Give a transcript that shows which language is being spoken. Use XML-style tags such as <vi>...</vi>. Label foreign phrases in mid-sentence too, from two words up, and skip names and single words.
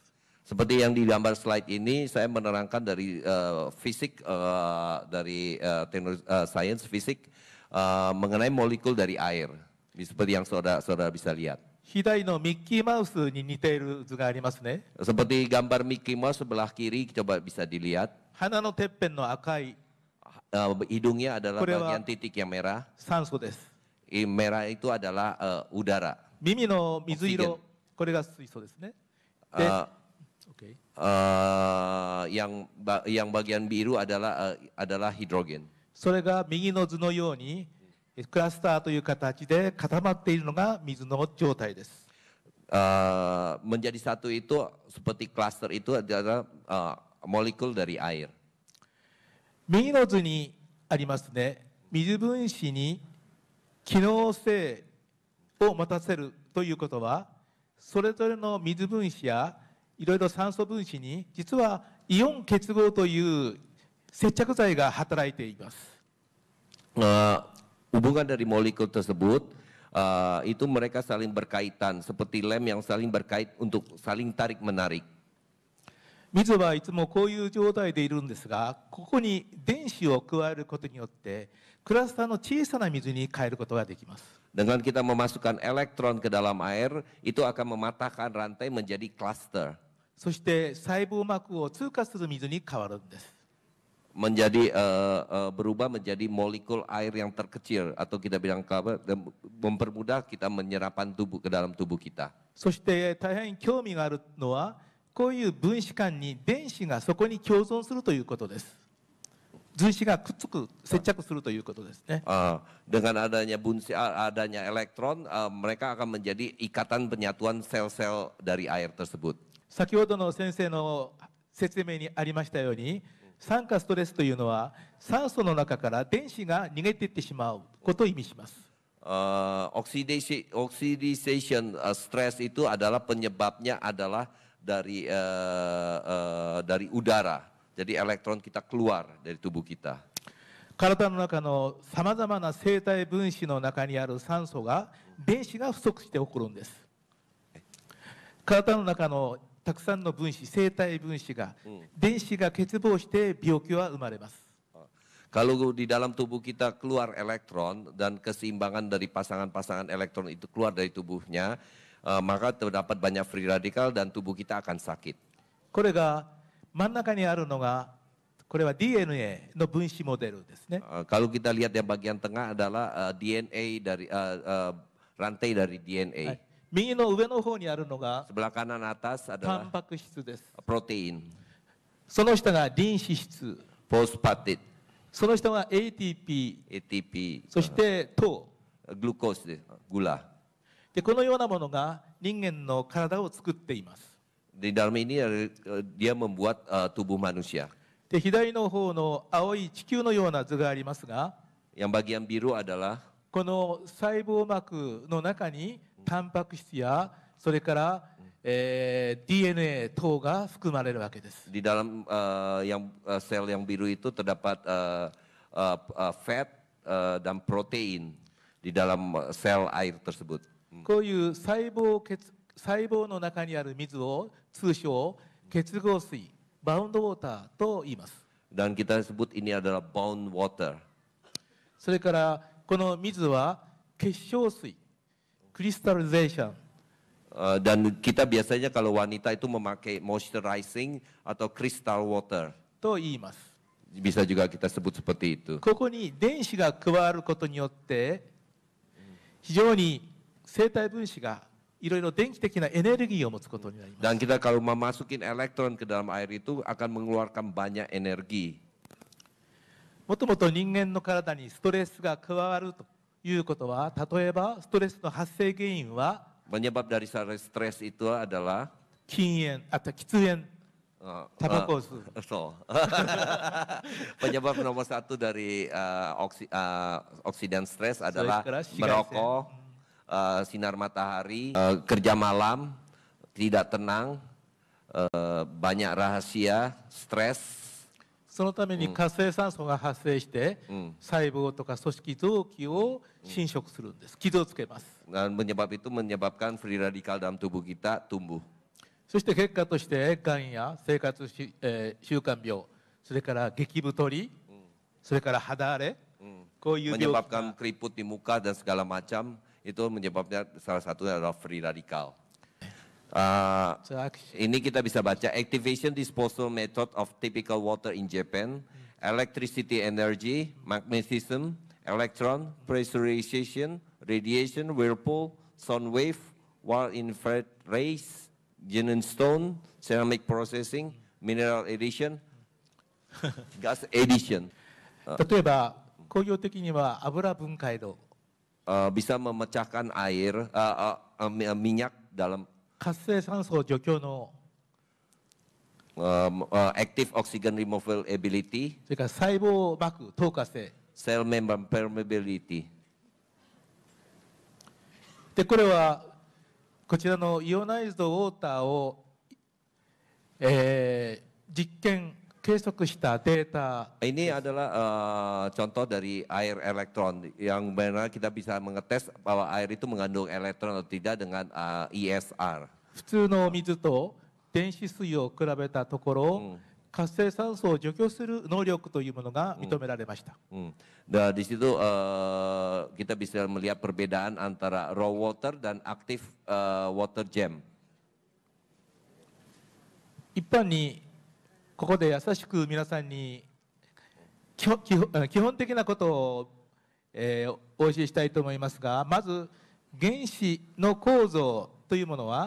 <id>Seperti yang di gambar slide ini, saya menerangkan dari fisik, dari sains fisik mengenai molekul dari air. Seperti yang saudara bisa lihat.</id> <ja>左のミッキーマウスに似ている図がありますね。</ja> <id>Seperti gambar Mickey Mouse sebelah kiri, coba bisa dilihat.</id> <ja>鼻のてっぺんの赤い</ja> <id>Hidungnya adalah bagian titik yang merah.</id> <ja>酸素です。</ja> <id>Merah itu adalah udara.</id> <ja>耳の水色、これが水素ですね。で</ja> <id>yang bagian biru adalah hidrogen.</id> <ja>それが右の図のようにクラスターという形で固まっているのが水の状態です。</ja> <id>Menjadi satu itu seperti cluster itu adalah molekul dari air.</id> <ja>右の図にありますね。水分子に機能性を持たせるということは、それぞれの水分子やいろいろ酸素分子に実はイオン結合という接着剤が働いています。</ja> <id>Hubungan dari molekul tersebut itu mereka saling berkaitan seperti lem yang saling berkait untuk saling tarik menarik.</id> <ja>水はいつもこういう状態でいるんですが、ここに電子を加えることによってクラスターの小さな水に変えることができます。</ja> <id>Dengan kita memasukkan elektron ke dalam air, itu akan mematahkan rantai menjadi cluster.</id> <ja>そして細胞膜を通過する水に変わるんです。</ja> <id>Menjadi berubah menjadi molekul air yang terkecil atau kita bilang mempermudah kita menyerapan tubuh ke dalam tubuh kita.</id> <ja>そして大変興味があるのはこういう分子間に電子がそこに共存するということです。分子がくっつく、接着するということですね。</ja> <id>Dengan adanya elektron, mereka akan menjadi ikatan penyatuan sel-sel dari air tersebut.</id> <ja>先ほどの先生の説明にありましたように、酸化ストレスというのは酸素の中から電子が逃げていってしまうことを意味します。</ja> <en>Oxidation stress</en> <id>itu adalah penyebabnya adalah dari udara. Jadi elektron kita keluar dari tubuh kita.</id> <ja>体の中のさまざまな生体分子の中にある酸素が電子が不足して起こるんです。体の中のたくさんの分子、生体分子が、電子が欠乏して病気は生まれます。</ja> <id>Kalau di dalam tubuh kita keluar elektron dan keseimbangan dari pasangan-pasangan elektron itu keluar dari tubuhnya, maka terdapat banyak</id> <en>free radical</en> <id>dan tubuh kita akan sakit.</id> <ja>これが真ん中にあるのが、これは DNA の分子モデルですね。</ja> <id>Kalau kita lihat yang bagian tengah adalah DNA dari rantai dari</id> <ja>は</ja> <id>DNA.</id> <ja>い、右の上の方にあるのが</ja> <id>Sebelah kanan atas</id> <ja>タ</ja> <id>adalah</id> <ja>ンパク質です。</ja> <id>protein,</id> <ja>その下がリン脂質、</ja> <id>phosphatid,</id> <ja>その下が ATP、</ja> <id>ATP,</id> <ja>そして糖。</ja> <id>glukose, gula.</id> <ja>で、このようなものが人間の体を作っています。</ja> <id>Di dalam ini dia membuat tubuh manusia.</id> <ja>で、左の方の青い地球のような図がありますが、</ja> <id>Yang bagian biru adalah</id> <ja>この細胞膜の中にタンパク質やそれから、DNA 等が含まれるわけです。</ja> <id>di dalam sel yang biru itu terdapat fat dan protein di dalam sel air tersebut.</id> <ja>こういう細胞の中にある水を通称結合水、バウンドウォーターと言います。</ja> <id>Dan kita sebut ini adalah</id> <en>bound water.</en> <ja>それからこの水は結晶水、クリスタリゼーション。</ja> <id>Dan kita biasanya kalau wanita itu memakai moisturizing atau</id> <en>crystal water.</en> <ja>と言います。</ja> <id>Bisa juga kita sebut seperti itu.</id> <ja>ここに電子が加わることによって非常に生体分子がいろいろ電気的なエネルギーを持つことになります。</ja> <id>Dan kita kalau memasukin elektron ke dalam air itu akan mengeluarkan banyak energi.</id> <ja>もともと人間の体にストレスが加わるということは、例えばストレスの発生原因は</ja> <id>Penyebab dari stres itu adalah</id> <ja>禁煙、あと喫煙、タバコを吸う。</ja> <id>so. Penyebab nomor satu dari oksidan stres adalah merokok, sinar matahari, kerja malam, tidak tenang, banyak rahasia, stres.</id> <ja>そのために活性酸素が発生して、細胞とか組織臓器を侵食するんです。傷をつけます。</ja> <id>Dan penyebab itu menyebabkan</id> <en>free radikal</en> <id>dalam tubuh kita tumbuh.</id> <ja>そして結果としてがんや生活習慣病、それから激太り、それから肌荒れ、こういう病気が</ja> <id>Menyebabkan keriput di muka dan segala macam itu menyebabnya salah satunya adalah</id> <en>free radikal.</en> <id>Ini kita bisa baca</id> <en>activation disposal method of typical water in Japan, electricity energy, magnetism, electron, pressurization, radiation, whirlpool, sound wave, wall infrared rays, gemstone, ceramic processing, mineral addition, gas addition.</en> <ja>例えば工業的には油分解度、</ja> <id>bisa memecahkan air, minyak dalam</id> <ja>活性酸素除去の</ja> <en>active oxygen removal ability,</en> <ja>それから細胞膜透過性</ja> <en>cell membrane permeability.</en> <ja>で、これはこちらのイオナイズドウォーターを、実験計測したデータ</ja> <id>Ini adalah contoh dari air elektron yang benar kita bisa mengetes bahwa air itu mengandung elektron atau tidak dengan ESR.</id> <ja>普通の水と電子水を比べたところ、活性酸素を除去する能力というものが認められました。</ja> <id>Dan di situ kita bisa melihat perbedaan antara</id> <en>raw water</en> <id>dan</id> <en>active water gem.</en> <ja>一般にここで優しく皆さんに基本的なことを、お教えしたいと思いますが、まず原子の構造というものは、</ja>